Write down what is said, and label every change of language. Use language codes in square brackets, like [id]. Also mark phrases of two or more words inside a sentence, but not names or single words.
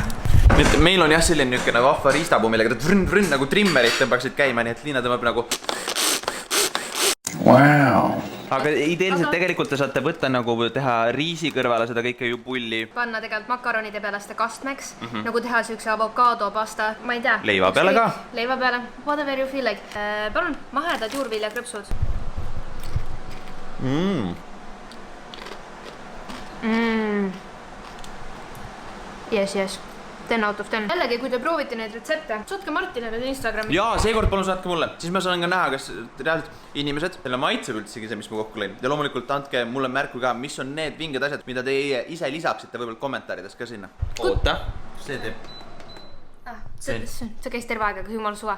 [et] Meil on jah selline niisugune vahva riistapuu, millega vrn nagu trimmerit tõmbaksid käima, nii et Liina tõmbab nagu. Wow. Aga ideeliselt tegelikult te saate võtta nagu teha riisi kõrvale seda kõike ju pulli. Panna tegelikult makaronide peale seda kastmeks, nagu teha siukse avokaado pasta, ma ei tea. Leiva peale ka? Leiva peale, [en] whatever you feel like. [et] Palun, mahedad juurviljakrõpsud. Yes. [en] 10 out of 10. [et] Jällegi, kui te proovite neid retsepte, saatke Martinile Instagrami. Jaa, seekord palun saatke mulle. Siis ma saan ka näha, kas reaalselt inimesed, selle maitseb üldsegi see, mis ma kokku lõin. Ja loomulikult andke mulle märku ka, mis on need vinged asjad, mida teie ise lisaksite võibolla kommentaarides ka sinna. Oota, see teeb. See käis terve aega, kui jumal suva.